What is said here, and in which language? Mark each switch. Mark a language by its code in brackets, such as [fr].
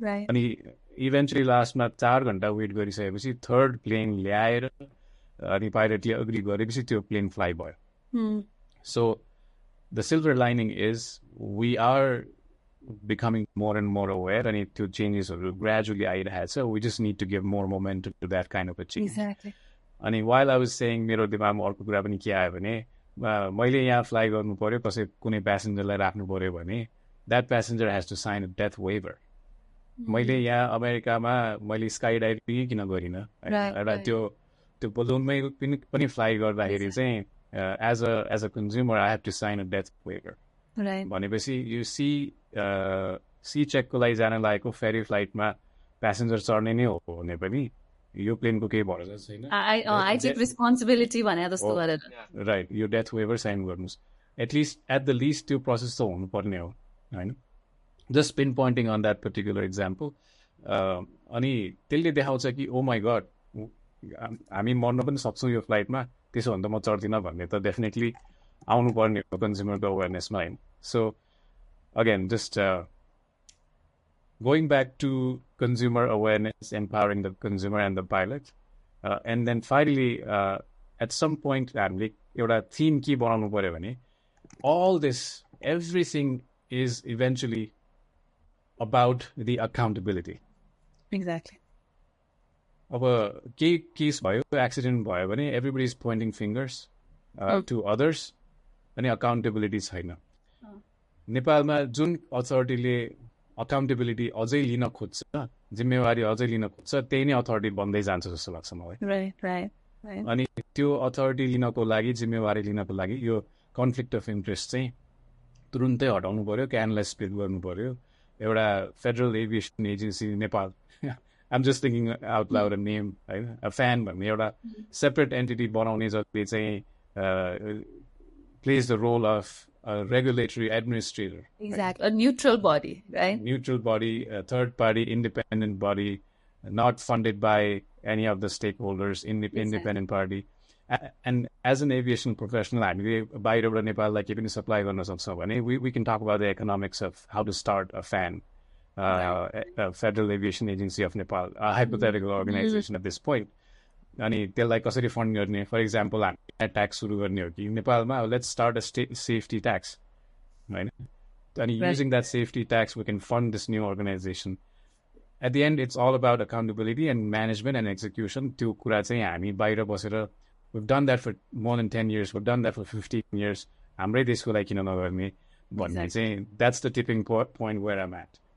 [ne] अनि इभेन्चुली लास्टमा 4 घन्टा वेट गरिसकेपछि थर्ड प्लेन ल्याएर अनि पाइलटले अग्री गरेपछि त्यो प्लेन फ्लाइ भयो [en] So the silver lining is we are becoming more and more aware and to changes gradually so we just need to give more momentum to that kind of a change. Exactly. And while I was saying [ne] मेरो दिमागमा अर्को कुरा पनि के आयो भने मैले यहाँ फ्लाइ गर्नु पर्यो कसै कुनै प्यासेन्जरलाई राख्नु पर्यो भने [en] that passenger has to sign a death waiver. [ne] मैले यहाँ अमेरिकामा मैले स्काई डाइभिङ किन गरिनँ एउटा त्यो बलुनमै पनि फ्लाइ गर्दाखेरि चाहिँ [en] as a consumer I have to sign a death waiver. [ne] भनेपछि यो सी चेकको लागि जान लागेको फेरी फ्लाइटमा प्यासेन्जर चढ्ने नै हो भने पनि यो प्लेनको केही भरोसा छैन [en] I take responsibility [ne] भने जस्तो गरेर राइट यो डेथ वेभर साइन गर्नुहोस् एटलिस्ट एट द लिस्ट त्यो प्रोसेस त हुनुपर्ने हो होइन [en] just pinpointing on that particular example [ne] अनि त्यसले देखाउँछ कि [en] oh my god [ne] हामी मर्न पनि सक्छौँ यो फ्लाइटमा, त्यसो भने त म चढ्दिनँ भन्ने त डेफिनेटली आउनुपर्ने हो कन्ज्युमरको अवेरनेसमा होइन. [en] so again just going back to consumer awareness, empowering the consumer and the pilot, and then finally, at some point, [ne] एउटा theme के बनाउनु पर्यो भने [en] all this, everything is eventually about the accountability. Exactly. [ne] अब केही केस भयो, accident भयो भने [en] everybody is pointing fingers to others, [ne] अनि accountability छैन. नेपालमा जुन अथोरिटीले अकाउन्टेबिलिटी अझै लिन खोज्छ, जिम्मेवारी अझै लिन खोज्छ, त्यही नै अथोरिटी बन्दै जान्छ जस्तो लाग्छ मलाई. अनि त्यो अथोरिटी लिनको लागि, जिम्मेवारी लिनको लागि यो कन्फ्लिक्ट अफ इन्ट्रेस्ट चाहिँ तुरुन्तै हटाउनु पर्यो, क्यानलाई स्प्लिट गर्नु पर्यो. एउटा federal aviation agency Nepal, [en] I'm just thinking out loud a name [ne] होइन, फ्यान भन्ने एउटा सेपरेट एन्टिटी बनाउने जसले चाहिँ [en] Plays the role of regulatory administrator. Exactly. Right? A neutral body, right? Neutral body, a third party, independent body, not funded by any of the stakeholders, independent party. And as an aviation professional, [ne] बाहिरबाट नेपाललाई के पनि supply गर्न सक्छौँ भने [en] we can talk about the economics of how to start a FAN, Federal Aviation Agency of Nepal, a hypothetical organization at this point. [ne] अनि त्यसलाई कसरी फन्ड गर्ने, [en] for example [ne] हामी ट्याक्स सुरु गर्ने हो कि नेपालमा, [en] Let's start a safety tax होइन, अनि using that safety tax we can fund this new organisation. At the end it's all about accountability and management and execution. [ne] त्यो कुरा चाहिँ हामी बाहिर बसेर [en] we've done that for more than 10 years, we've done that for 15 years, [ne] हाम्रै देशको लागि किन नगर्ने भन्ने चाहिँ [en] that's the tipping point where I'm at.